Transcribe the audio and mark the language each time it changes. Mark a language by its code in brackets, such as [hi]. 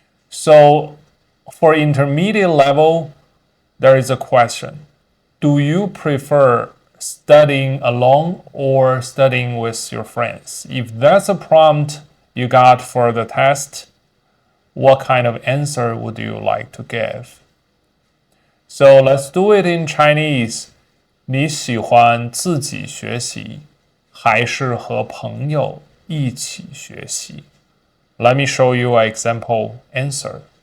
[en] So for intermediate level, there is a question. Do you prefer studying alone or studying with your friends? If that's a prompt you got for the test, what kind of answer would you like to give? So let's do it in Chinese. [zh] 你喜欢自己学习，还是和朋友一起学习？ [en] Let me show you an example answer.